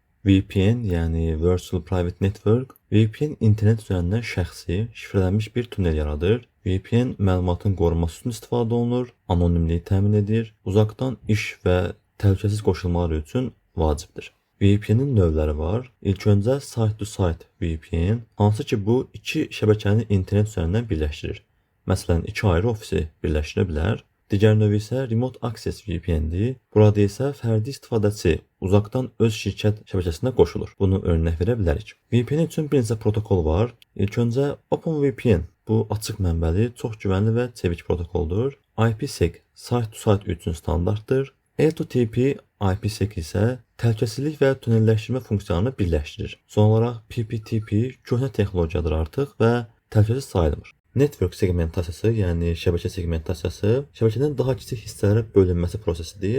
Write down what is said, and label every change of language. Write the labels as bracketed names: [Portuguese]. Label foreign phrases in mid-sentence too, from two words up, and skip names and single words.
[Azerbaijani] VPN, yəni [English] Virtual Private Network, [Azerbaijani] VPN internet üzərindən şəxsi, şifrələnmiş bir tunel yaradır. VPN məlumatın qorunması üçün istifadə olunur, anonimliyi təmin edir, uzaqdan iş və təhlükəsiz qoşulmalar üçün vacibdir. VPN-in növləri var. İlk öncə [English] site-to-site VPN, [Azerbaijani] hansı ki bu iki şəbəkəni internet üzərindən birləşdirir. Məsələn, iki ayrı ofisi birləşdirə bilər. Digər növü isə [English] Remote Access VPN-dir. [Azerbaijani] Burada isə fərdi istifadəçi uzaqdan öz şirkət şəbəkəsinə qoşulur. Bunu örnək verə bilərik. VPN üçün bir neçə protokol var. İlk öncə OpenVPN. Bu açıq mənbəli, çox güvənli və çevik protokoldur. IPsec [English] site-to-site [Azerbaijani] üçün standartdır. L2TP IPsec isə təhlükəsizlik və tunelləşdirmə funksiyalarını birləşdirir. Son olaraq PPTP köhnə texnologiyadır artıq və təhlükəsiz sayılmır. Network segmentasiyası, yəni şəbəkə segmentasiyası, şəbəkənin daha kiçik hissələrə bölünməsi prosesidir.